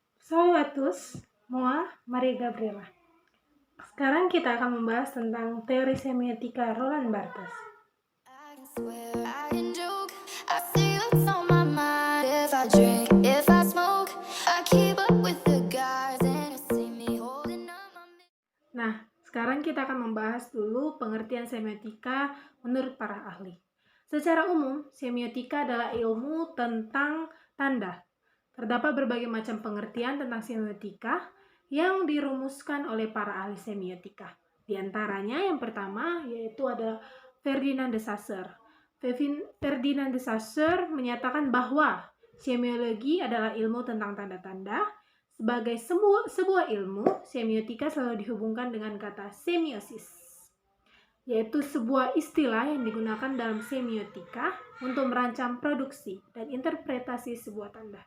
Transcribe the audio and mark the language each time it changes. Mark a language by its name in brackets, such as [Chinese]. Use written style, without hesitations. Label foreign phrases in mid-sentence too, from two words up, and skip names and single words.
[French] Salut à tous, moi, Marie Gabriela. [Indonesian] Sekarang kita akan membahas tentang teori semiotika Roland Barthes. Nah, sekarang kita akan membahas dulu pengertian semiotika menurut para ahli. Secara umum, semiotika adalah ilmu tentang tanda. Terdapat berbagai macam pengertian tentang semiotika yang dirumuskan oleh para ahli semiotika. Di antaranya yang pertama yaitu adalah Ferdinand de Saussure. Ferdinand de Saussure menyatakan bahwa semiologi adalah ilmu tentang tanda-tanda. Sebagai sebuah ilmu, semiotika selalu dihubungkan dengan kata semiosis, yaitu sebuah istilah yang digunakan dalam semiotika untuk merancang produksi dan interpretasi sebuah tanda.